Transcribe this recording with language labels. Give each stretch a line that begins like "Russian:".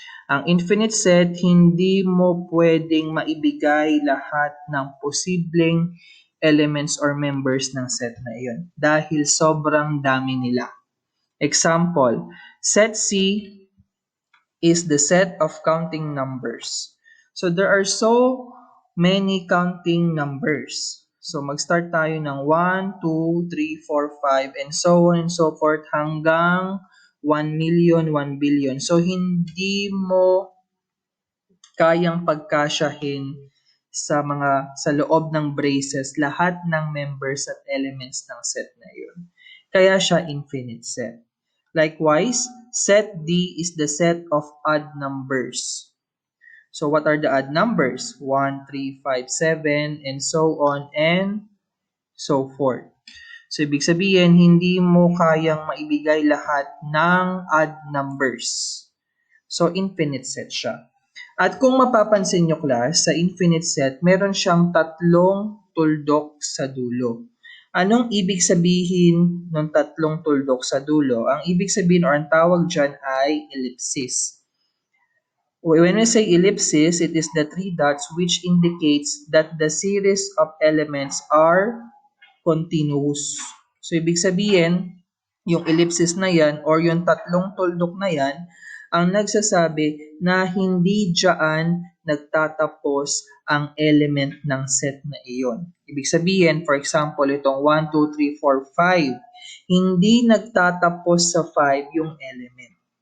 Filipino: Ang infinite set, hindi mo pwedeng maibigay lahat ng posibleng elements or members ng set na iyon dahil sobrang dami nila.
English: Example, set C is the set of counting numbers. So there are so many counting numbers.
Filipino: So mag-start tayo ng 1, 2, 3, 4, 5,
English: and so on and so forth
Filipino: hanggang 1 million, 1 billion. So hindi mo kayang pagkasyahin sa loob ng braces lahat ng members at elements ng set na yun. Kaya siya infinite set.
English: Likewise, set D is the set of odd numbers. So what are the odd numbers? 1, 3, 5, 7, and so on and so forth.
Filipino: So ibig sabihin, hindi mo kayang maibigay lahat ng odd numbers. So infinite set siya. At kung mapapansin nyo class, sa infinite set, meron siyang tatlong tuldok sa dulo. Anong ibig sabihin ng tatlong tuldok sa dulo? Ang ibig sabihin or ang tawag dyan ay ellipsis.
English: When we say ellipsis, it is the three dots which indicates that the series of elements are continuous.
Filipino: So ibig sabihin, yung ellipsis na yan or yung tatlong tuldok na yan, ang nagsasabi na hindi dyan nagtatapos ang element ng set na iyon. Ibig sabihin,
English: for example,
Filipino: itong 1, 2, 3, 4, 5, hindi nagtatapos sa 5 yung element.